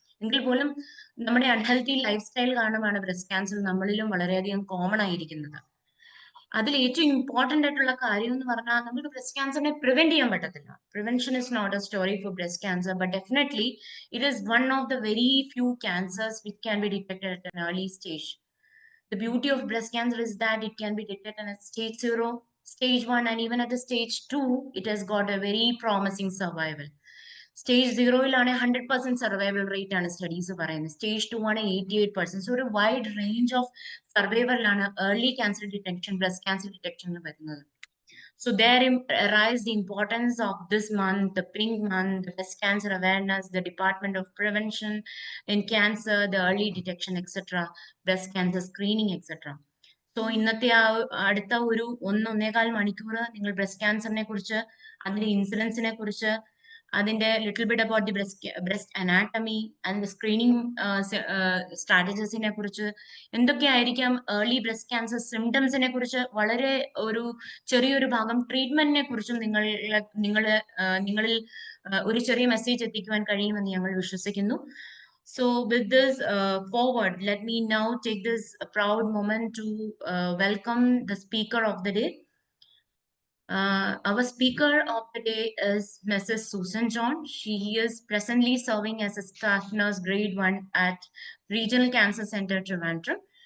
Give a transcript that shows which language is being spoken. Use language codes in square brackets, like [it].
[ml] എങ്കിൽ പോലും നമ്മുടെ അൺഹെൽത്തി ലൈഫ് സ്റ്റൈൽ കാരണമാണ് ബ്രസ്റ്റ് ക്യാൻസർ നമ്മളിലും വളരെയധികം കോമൺ ആയിരിക്കുന്നത്. അതിൽ ഏറ്റവും ഇമ്പോർട്ടന്റ് ആയിട്ടുള്ള കാര്യം എന്ന് പറഞ്ഞാൽ നമുക്ക് ബ്രസ്റ്റ് ക്യാൻസറിനെ പ്രിവെന്റ് ചെയ്യാൻ പറ്റത്തില്ല. [en] Prevention is not a story for breast cancer, but definitely it is one of the very few cancers which can be detected at an early stage. The beauty of breast cancer is that it can be detected at stage 0, stage 1, and even at the stage 2, it has got a very promising survival. [ml] Stage 0-ലാണ് 100% survival rate ആണ് studies പറയുന്നത്. Stage 2 ആണ് 88%. So ഒരു wide range of സർവൈവലിലാണ് early cancer detection, breast cancer detection വരുന്നത്. [en] So there arise the importance of this month, the pink month, the breast cancer awareness, the Department of Prevention in Cancer, the early detection, etc., breast cancer screening, etc. [ml] So ഇന്നത്തെ അടുത്ത ഒരു 1-1.25 മണിക്കൂർ നിങ്ങൾ breast ക്യാൻസറിനെ കുറിച്ച്, അതിന്റെ ഇൻസിഡൻസിനെ കുറിച്ച്, അതിന്റെ [en] little bit about the breast anatomy, [ml] അതിന്റെ സ്ക്രീനിങ് സ്ട്രാറ്റജീസിനെ കുറിച്ച്, എന്തൊക്കെയായിരിക്കാം ഏർലി ബ്രസ്റ്റ് ക്യാൻസർ സിംറ്റംസിനെ കുറിച്ച്, വളരെ ഒരു ചെറിയൊരു ഭാഗം ട്രീറ്റ്മെന്റിനെ കുറിച്ചും നിങ്ങളിൽ ഒരു ചെറിയ മെസ്സേജ് എത്തിക്കുവാൻ കഴിയുമെന്ന് ഞങ്ങൾ വിശ്വസിക്കുന്നു. [en] So with this forward, let me now take this proud moment to welcome the speaker of the day. Our speaker of the day is Mrs. Susan John. She is presently serving as a staff nurse grade 1 at Regional Cancer Center, Trivandrum.